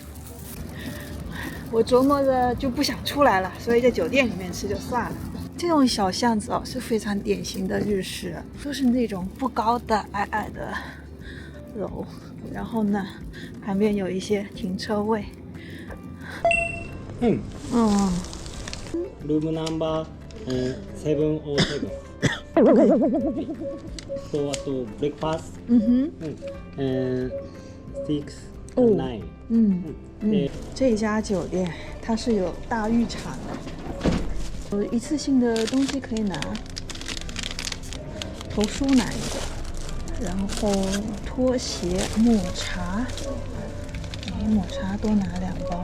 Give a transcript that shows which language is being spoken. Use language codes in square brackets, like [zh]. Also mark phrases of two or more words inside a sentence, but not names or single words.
[zh] 我琢磨着就不想出来了，所以在酒店里面吃就算了。这种小巷子是非常典型的日式，都是那种不高的矮矮的楼。然后呢，旁边有一些停车位。 [ja] ルームナンバー707。 [en] So what to breakfast? 6 Oh. 9. [zh] 这家酒店它是有大浴场的，有一次性的东西可以拿，头梳拿一个，然后拖鞋、抹茶，抹茶多拿2包。